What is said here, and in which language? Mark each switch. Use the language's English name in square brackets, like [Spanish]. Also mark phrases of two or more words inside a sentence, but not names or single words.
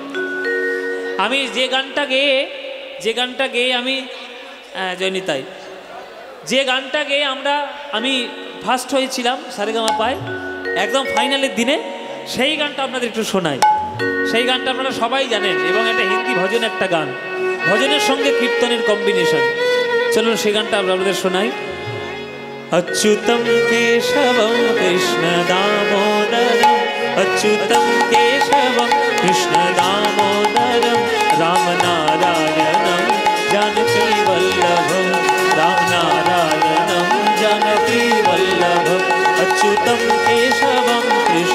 [Bangla] আমি যে গানটা গেয়ে আমি জয়নিতাই যে গানটা গেয়ে আমি ফার্স্ট হয়েছিলাম সারেগামাপায় একদম ফাইনালের দিনে, সেই গানটা আপনাদের একটু শোনাই। সেই গানটা আপনারা সবাই জানেন এবং এটা হিন্দি ভজন একটা গান, ভজনের সঙ্গে কীর্তনের কম্বিনেশন। চলুন সেই গানটা আপনাদের শোনাই। [Sanskrit] अच्युतं केशवं कृष्णदामोदरं अच्युतं केशवं कृष्णदामोदरं रामनारायणं जानकीवल्लभं रामनारायणं जानकीवल्लभं अच्युतं केशवं कृष्ण।